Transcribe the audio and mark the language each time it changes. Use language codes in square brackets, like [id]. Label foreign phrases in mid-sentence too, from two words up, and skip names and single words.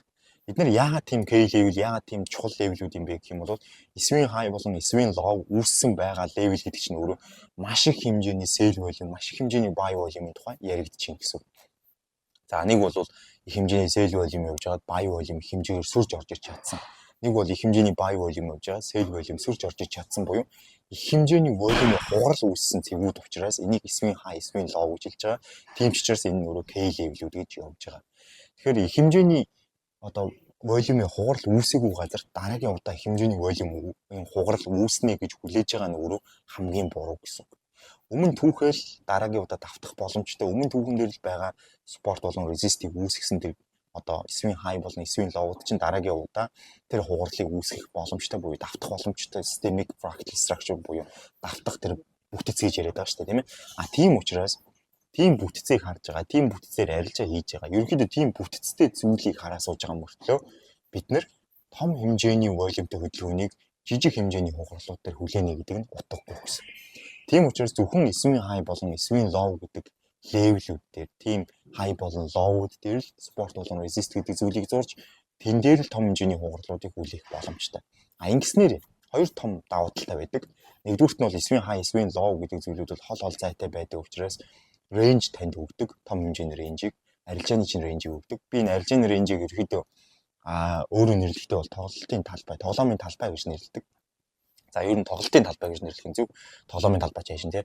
[mn] Бид нар яагаад тийм [en] K level, [mn] яагаад тийм чухал level-үүд юм бэ гэх юм бол [en] swing high [mn] болон [en] swing low [mn] үүссэн байгаа level гэдэг чинь өөрөө маш их хэмжээний [en] sell volume, [mn] маш их хэмжээний [en] buy volume- [mn] ийн тухай яригдчихээн гэсэн. За нэг бол их хэмжээний [en] sell volume [mn] явж байгаад [en] buy volume [mn] хэмжээгээр сүрж орж ич чадсан. Нэг бол их хэмжээний [en] buy volume [mn] явж байгаа, [en] sell volume [mn] сүрж орж ич чадсан буюу их хэмжээний volume хугарал үүссэн цэгүүд учраас энийг [en] swing high, swing low [mn] гэж хэлж байгаа. Тийм ч учраас энэ өөрөө [en] K level- [mn] үүд гэж явж байгаа. Тэгэхээр их хэмжээний одоо volume-ийн хугарал үүсээгүй газар дараагийн удаа хэмжээний volume-ийн хугарал үүснэ гэж хүлээж байгаа нь өөрөө хамгийн буруу гэсэн. Өмнө түүхэл дараагийн удаа давтах боломжтой. Өмнө түүхэн дээр л байгаа support болон resist-ийг үүсгэсэн тэр одоо [en] swing high [mn] болон [en] swing low- [mn] уд чинь дараагийн удаа тэр хугарлыг үүсгэх боломжтой буюу давтах боломжтой [en] systemic fractal structure [mn] буюу давтах тэр бүтц гэж яриад байгаа шүү дээ тийм ээ. Тийм учраас тийм бүтцийг харж байгаа, тийм бүтцээр арилжаа хийж байгаа. Ерөнхийдөө тийм бүтцтэй зүйлийг хараа сууж байгаа мөртлөө бид нэр том хэмжээний volumeтэй хөдөлгөөнийг жижиг хэмжээний хугарлууд дээр хүлээнэ гэдэг нь утгагүй гэсэн. Тийм учраас зөвхөн [en] swing high [mn] болон [en] swing low [mn] гэдэг level-үүд дээр тийм high болон low-уд дээр л support болон resist гэдэг зүйлийг зурж тэн дээр л том хэмжээний хугарлуудыг хүлээх боломжтой. Ингэснээр хоёр том давуу талтай байдаг. Нэгдүгürt нь бол [en] swing high, swing low [mn] гэдэг зүйлүүд бол хол зайтай байдаг учраас рейнж танд өгдөг. Том хэмжээний рейнжийг, арилжааны чинь рейнжийг өгдөг. Би энэ арилжааны рейнжийг ерөөхдөө өөрөөр нэрлэхдээ бол тоглолтын талбай, тоглоомын талбай гэж нэрлэдэг. За ер нь тоглолтын талбай гэж нэрлэх нь зөв. Тоглоомын талбай ч яашин тий.